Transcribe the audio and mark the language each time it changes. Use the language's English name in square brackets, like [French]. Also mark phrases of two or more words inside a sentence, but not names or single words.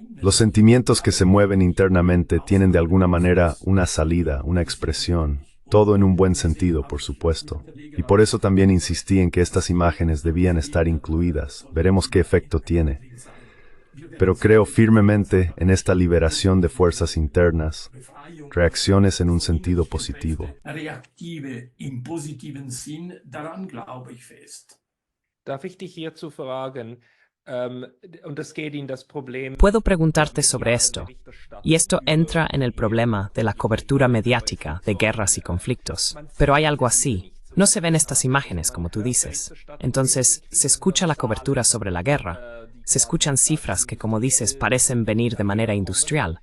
[Spanish] Los sentimientos que se mueven internamente tienen de alguna manera una salida, una expresión, todo en un buen sentido, por supuesto. Y por eso también insistí en que estas imágenes debían estar incluidas. Veremos qué efecto tiene. Pero creo firmemente en esta liberación de fuerzas internas, reacciones en un sentido positivo. [German] Darf ich dich hierzu fragen, und es geht in das Problem... [Spanish] Puedo preguntarte sobre esto, y esto entra en el problema de la cobertura mediática de guerras y conflictos. Pero hay algo así. No se ven estas imágenes, como tú dices. Entonces, se escucha la cobertura sobre la guerra. Se escuchan cifras que, como dices, parecen venir de manera industrial.